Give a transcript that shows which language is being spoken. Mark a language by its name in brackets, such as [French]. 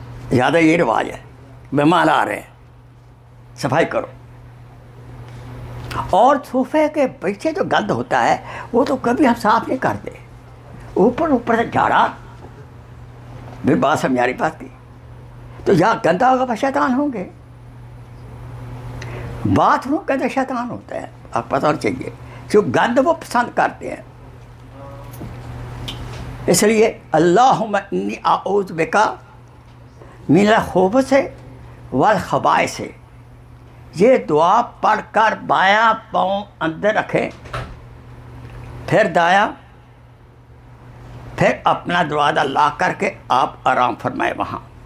[Urdu] زیادہ یہ رواج ہے، مہمان آ رہے ہیں صفائی کرو. اور صوفے کے پیچھے جو گند ہوتا ہے وہ تو کبھی ہم صاف نہیں کرتے. اوپر سے جھاڑا، پھر بات سمجھا رہی بات کی. تو جہاں گندا ہوگا وہاں شیطان ہوں گے. باتھ روم کے اندر شیطان ہوتا ہے، آپ پتہ ہونا چاہیے، جو گند وہ پسند کرتے ہیں. اس لیے [Arabic] اللہم انی اعوذ بک من الخبث والخبائث، [Urdu] یہ دعا پڑھ کر بایاں پاؤں اندر رکھیں، پھر دایاں، پھر اپنا دروازہ لاک کر کے آپ آرام فرمائے وہاں.